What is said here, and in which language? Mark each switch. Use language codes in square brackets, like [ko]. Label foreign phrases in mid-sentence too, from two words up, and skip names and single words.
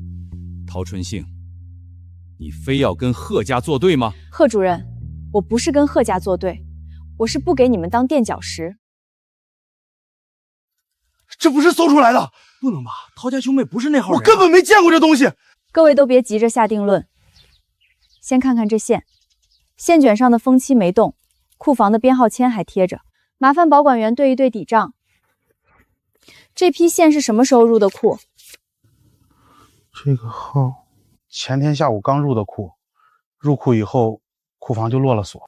[zh] 陶春杏，你非要跟贺家作对吗？贺主任，我不是跟贺家作对，我是不给你们当垫脚石。这不是搜出来的，不能吧？陶家兄妹不是那号人，我根本没见过这东西。各位都別急着下定論，先看看這線，線卷上的封漆沒動，庫房的編號籤還貼着，麻煩保管員對一對底賬。這批線是什麼時候入的庫？這個號前天下午剛入的庫，入庫以後庫房就落了鎖。